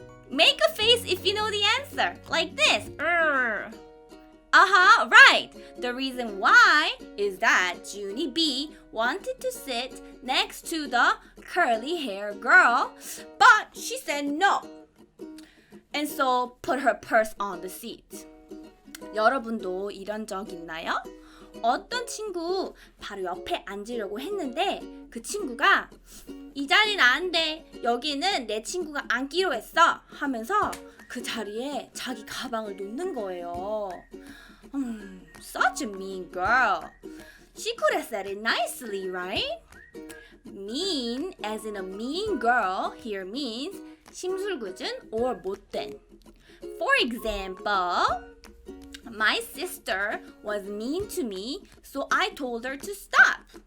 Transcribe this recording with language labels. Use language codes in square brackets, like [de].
[en] Make a face if you know the answer. Like this. Right. The reason why is that Junie B wanted to sit next to the curly hair girl, but she said no. And so put her purse on the seat. [ko] 여러분도 이런 적 있나요? 어떤 친구 바로 옆에 앉으려고 했는데 그 친구가 이 자리는 안 돼. 여기는 내 친구가 앉기로 했어. 하면서 그 자리에 자기 가방을 놓는 거예요. [en] Such a mean girl. She could have said it nicely, right? Mean, as in a mean girl, here means [ko] 심술궂은 [en] or [ko] 못된. [en] For example, my sister was mean to me, so I told her to stop.